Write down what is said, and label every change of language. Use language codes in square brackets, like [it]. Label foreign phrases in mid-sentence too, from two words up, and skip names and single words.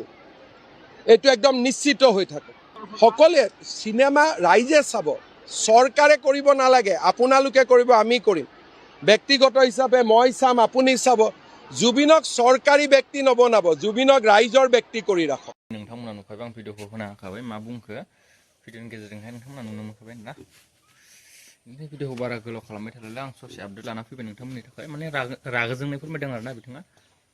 [as] এইটো একদম নিশ্চিত হৈ থাকে। সকলোৱে চিনেমা ৰাইজে চাব, চৰকাৰে কৰিব নালাগে। আপোনালোকে কৰিব, আমি কৰিম। ব্যক্তিগত হিচাপে মই চাম, আপুনি চাব। জুবিনক চৰকাৰী ব্যক্তি নবনাব, জুবিনক ৰাইজৰ ব্যক্তি কৰি ৰাখক। [brx] नोंथांमोना नुखाबाय आं भिडिअखौ होना होखाबाय मा बुंखो भिडिअनि गेजेरजोंहाय नोंथांमोना नुनो मोनखाबाय ना। ओमफ्राय भिडिअखौ बारा गोलाव खालामबाय थालायला आं ससे आपडेट लाना फैबाय नोंथांमोननि थाखाय माने रागा जोंनाय फोरमायदों आरोना बिथाङा।